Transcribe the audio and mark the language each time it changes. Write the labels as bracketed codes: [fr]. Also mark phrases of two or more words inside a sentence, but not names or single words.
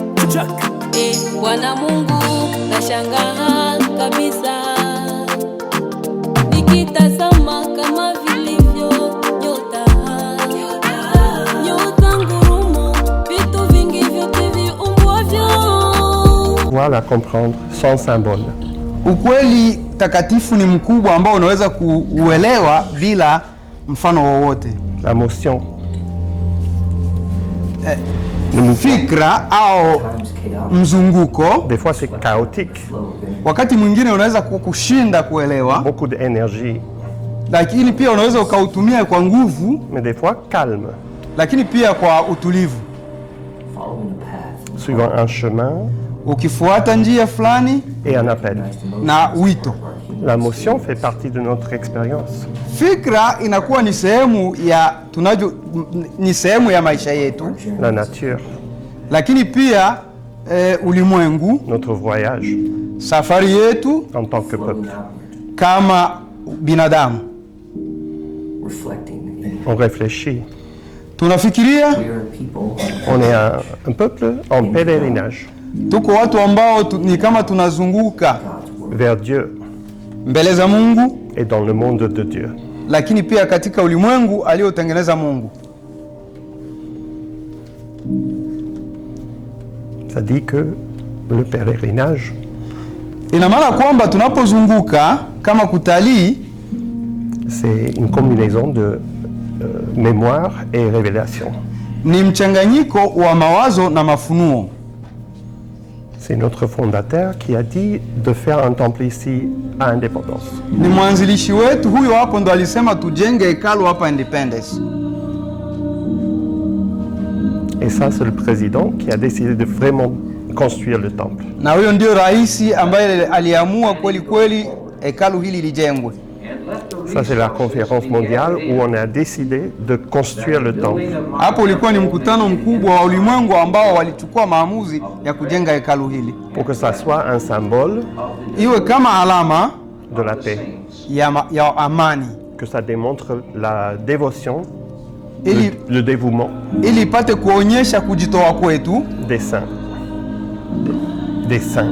[sw] Bwana Mungu nashangaa kabisa, nikitazama kama vilivyo nyota, ngurumo, vitu vingi vyote viumbwavyo. [fr] Voilà, comprendre sans symbole. [sw] Ukweli takatifu ni mkubwa ambao unaweza kuuelewa bila mfano wowote. [fr] La motion. [sw] Fikra au mzunguko [fr] Des fois c'est chaotique. [sw] wakati mwingine unaweza kukushinda kuelewa, [fr] Beaucoup d'énergie. [sw] lakini pia unaweza ukautumia kwa nguvu, [fr] Mais des fois calme. [sw] lakini pia kwa utulivu, [fr] Suivant un chemin [sw] ukifuata njia fulani [fr] et un appel. [sw] na wito. [fr] La motion fait partie de notre expérience. [sw] Fikra inakuwa ni sehemu ya ni sehemu ya maisha yetu, [fr] La nature, [sw] lakini pia ulimwengu, [fr] notre voyage [sw] safari yetu [fr] en tant que peuple. [sw] kama binadamu. [fr] On réfléchit. [sw] Tunafikiria, [fr] On est un peuple en pèlerinage [sw] tuko watu ambao ni kama tunazunguka [fr] vers Dieu [sw] mbele za Mungu, [fr] et dans le monde de Dieu. [sw] lakini pia katika ulimwengu aliotengeneza Mungu. [fr] Ça dit que le pèlerinage, [sw] Ina maana kwamba tunapozunguka kama kutalii, [fr] c'est une combinaison de mémoire et révélation. [sw] ni mchanganyiko wa mawazo na mafunuo. [fr] C'est notre fondateur qui a dit de faire un temple ici à Indépendance. [sw] Ni mwanzilishi wetu huyo hapo ndo alisema tujenge hekalu hapa Independence. [fr] Et ça, c'est le président qui a décidé de vraiment construire le temple. [sw] Na huyo ndio rais ambaye aliamua kweli kweli hekalu hili lijengwe. [fr] Ça, c'est la conférence mondiale où on a décidé de construire le temple. [sw] Hapo ulikuwa ni mkutano mkubwa wa ulimwengu ambao walichukua maamuzi ya kujenga hekalu hili, [fr] Pour que ça soit un symbole [sw] iwe kama alama [fr] de la paix. [sw] ya amani, [fr] Que ça démontre la dévotion, [sw] ili [fr] le dévouement [sw] ipate kuonyesha kujitoa kwetu [fr] des saints. Des saints.